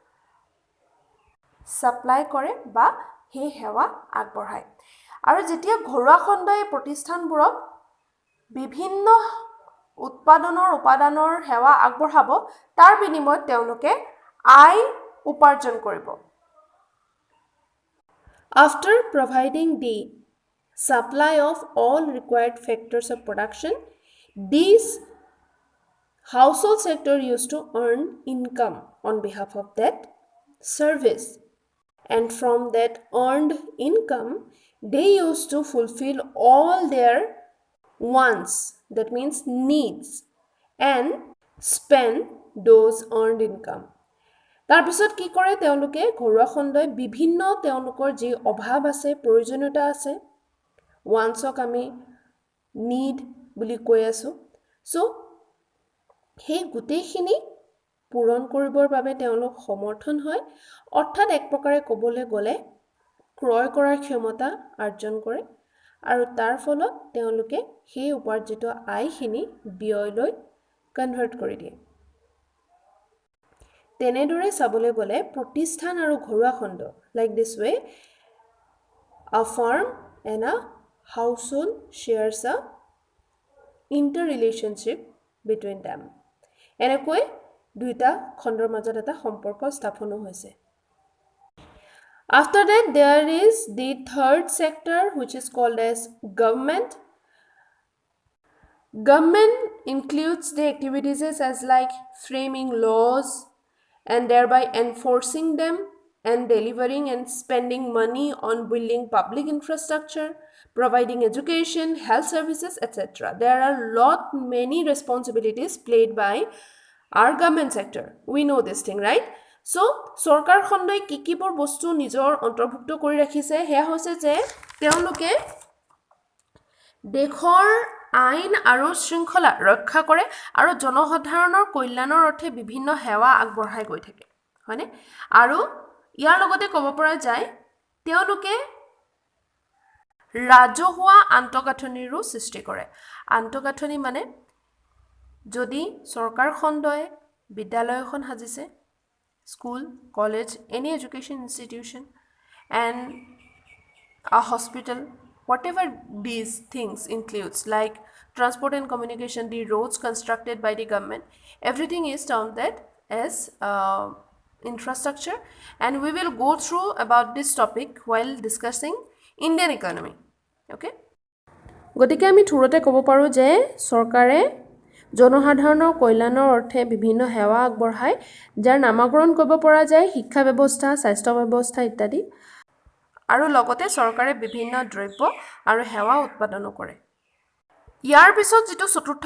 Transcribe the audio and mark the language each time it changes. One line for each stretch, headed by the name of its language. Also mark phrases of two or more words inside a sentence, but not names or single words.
Assamese: সাপ্লাই কৰে বা হে হেৱা আগবঢ়ায় আৰু যেতিয়া ঘৰুৱা খণ্ডই প্ৰতিষ্ঠানবোৰক বিভিন্ন উৎপাদনৰ উপাদানৰ সেৱা আগবঢ়াব তাৰ বিনিময়ত তেওঁলোকে আয় উপাৰ্জন কৰিব
English: After providing the supply of all required factors of production these household sector used to earn income on behalf of that service and from that earned income they used to fulfill all their wants that means needs and spend those earned income
Assamese: তাৰ পিছত কি কৰে তেওঁলোকে ঘৰুৱা খণ্ডই বিভিন্ন তেওঁলোকৰ যি অভাৱ আছে প্ৰয়োজনীয়তা আছে ওয়ান্সক আমি নিড বুলি কৈ আছো সো সেই গুটেইখিনি পূৰণ কৰিবৰ বাবে তেওঁলোক সমৰ্থন হয় অৰ্থাৎ এক প্ৰকাৰে ক'বলৈ গ'লে ক্ৰয় কৰাৰ ক্ষমতা অৰ্জন কৰে আৰু তাৰ ফলত তেওঁলোকে সেই উপাৰ্জিত আয়খিনি ব্যয়লৈ কনভাৰ্ট কৰি দিয়ে তেনেদৰে চাবলৈ গ'লে প্ৰতিষ্ঠান আৰু ঘৰুৱা খণ্ড
English: like this way a farm and a household shares a interrelationship between them
Assamese: এনেকৈ দুইটা খণ্ডৰ মাজত এটা সম্পৰ্ক স্থাপন হৈছে
English: After that there is the third sector which is called as government Government includes the activities as like framing laws and thereby enforcing them and delivering and spending money on building public infrastructure, providing education, health services, etc. There are many responsibilities played by our government sector. We know this thing, right? So,
Assamese: সৰকাৰ খণ্ডই কিকিবোৰ বস্তু নিজৰ অন্তৰ্ভুক্ত কৰি ৰাখিছে হেয়া হৈছে যে তেওঁলোকে দেশৰ আইন আৰু শৃংখলা ৰক্ষা কৰে আৰু জনসাধাৰণৰ কল্যাণৰ অৰ্থে বিভিন্ন সেৱা আগবঢ়াই গৈ থাকে হয়নে আৰু ইয়াৰ লগতে ক'ব পৰা যায় তেওঁলোকে ৰাজহুৱা আন্তঃগাঁথনিৰো সৃষ্টি কৰে আন্তঃগাঁথনি মানে যদি সৰকাৰ খণ্ডই বিদ্যালয় এখন সাজিছে
English: school college any education institution and a hospital whatever these things includes like transport and communication the roads constructed by the government everything is termed that as infrastructure and we will go through about this topic while discussing Indian economy okay
Assamese: গতিকে আমি থুৰতে ক'ব পাৰো যে চৰকাৰে জনসাধাৰণৰ কল্যাণৰ অৰ্থে বিভিন্ন সেৱা আগবঢ়ায় যাৰ নামকৰণ কৰিব পৰা যায় শিক্ষা ব্যৱস্থা স্বাস্থ্য ব্যৱস্থা ইত্যাদি আৰু লগতে চৰকাৰে বিভিন্ন দ্ৰব্য আৰু সেৱা উৎপাদন কৰে ইয়াৰ পিছত যেটো চতুৰ্থ